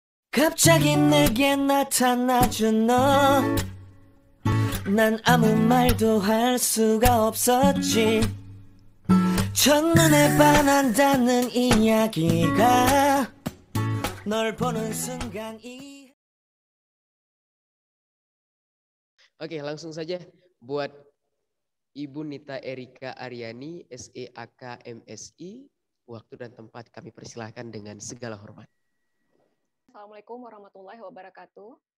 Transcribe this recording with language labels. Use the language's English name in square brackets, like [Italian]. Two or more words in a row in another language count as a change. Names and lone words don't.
[Korean] 갑자기 내게 나타나준 너, 난 아무 말도 할 수가 없었지. 첫눈에 반한다는 이야기가 널 보는 순간 [Indonesian] Oke, langsung saja buat Ibu Nita Erika Aryani, SEAK MSI, waktu dan tempat kami persilahkan dengan segala hormat. [Arabic] السلام عليكم ورحمة الله وبركاته.